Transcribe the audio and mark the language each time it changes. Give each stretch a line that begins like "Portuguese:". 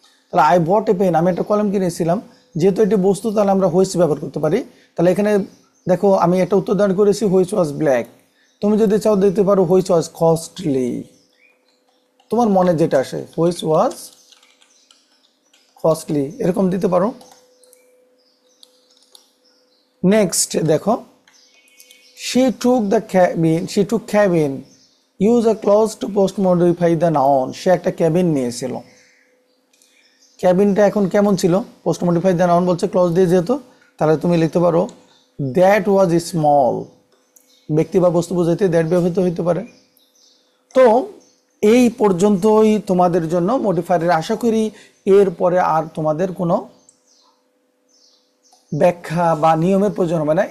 Bangla: তাহলে
English: I bought a pen,
Bangla: আমি একটা কলম কিনেছিলাম, যেহেতু এটি বস্তু তাহলে আমরা হুইচ ব্যবহার করতে পারি। তাহলে এখানে দেখো আমি একটা উত্তর দান করেছি
English: which was black,
Bangla: তুমি যদি চাও দিতে পারো
English: which was costly,
Bangla: তোমার মনে যেটা আসে, হুইচ ওয়াজ কস্টলি, এরকম দিতে পারো।
English: next দেখো, she took the cabin, she took cabin, use a clause to post modify the noun,
Bangla: সে একটা ক্যাবিন নিয়েছিল। ক্যাবিনটা এখন কেমন ছিল? পোস্ট মডিফাই দ্য নাউন বলছে ক্লজ দিয়ে যেহেতু, তাহলে তুমি লিখতে পারো
English: that was small,
Bangla: ব্যক্তি বা বস্তু বোঝাইতে দ্যাট ব্যবহৃত হইতে পারে। তো এই পর্যন্তই তোমাদের জন্য মডিফায়ারের। আশা করি এরপরে আর তোমাদের কোনো ব্যাখ্যা বা নিয়মের প্রয়োজন হবে না।